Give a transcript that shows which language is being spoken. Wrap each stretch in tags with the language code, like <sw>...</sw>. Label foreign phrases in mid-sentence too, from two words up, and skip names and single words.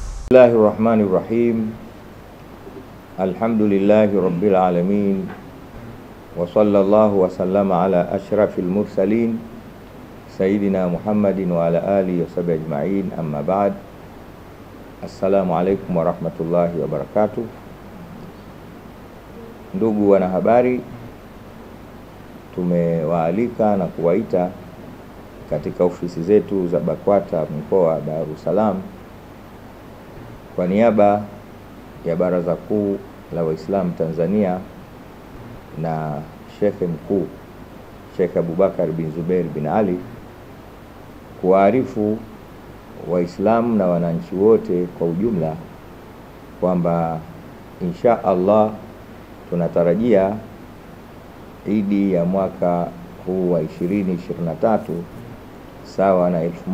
<ar>بسم الله الرحمن الرحيم. الحمد لله رب العالمين. وصلى الله وسلم على أشرف المرسلين سيدنا محمد وعلى آله وصحبه أجمعين، أما بعد. السلام عليكم ورحمة الله وبركاته.</ar> <sw>Ndugu wanahabari, tumewaalika na kuwaita katika ofisi zetu za BAKWATA mkoa wa Dar es Salaam kwa niaba ya Baraza Kuu la Waislamu Tanzania na Sheikh Mkuu Sheikh Abubakar bin Zubair bin Ali kuwaarifu Waislamu na wananchi wote kwa ujumla kwamba</sw> <ar>إن شاء الله</ar> <sw>tunatarajia Idi ya mwaka huu wa 2023 sawa na</sw>